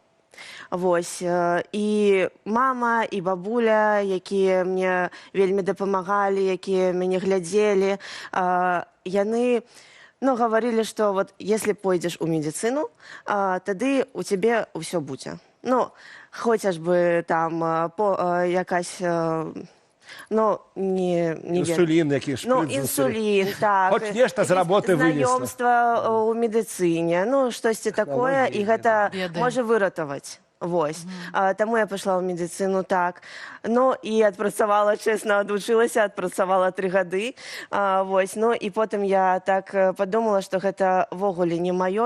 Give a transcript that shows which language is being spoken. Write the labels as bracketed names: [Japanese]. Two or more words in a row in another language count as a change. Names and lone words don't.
[Belarusian] Вось, і мама, і бабуля, якія мне вельмі дапамагалі, якія мяне глядзелі, яны, ну, гаварылі, што вот, если пойдзеш у медыцыну, тады у цябе ўсё будзе. Ну, хоцяж бы там якась... Ну, не інсулін, які шприц. Ну, інсулін, так. Хоч нешта з работы вынесла. Знаёмства ў медыцыне, ну, штосьці такое, і гэта можа выратаваць. Вось. Таму я пайшла ў медыцыну, так. Ну, і адпрацавала, чэсна, адвучылася, адпрацавала 3 гады. Вось. Ну, і потым я так падумала, што гэта ввогуле не маё.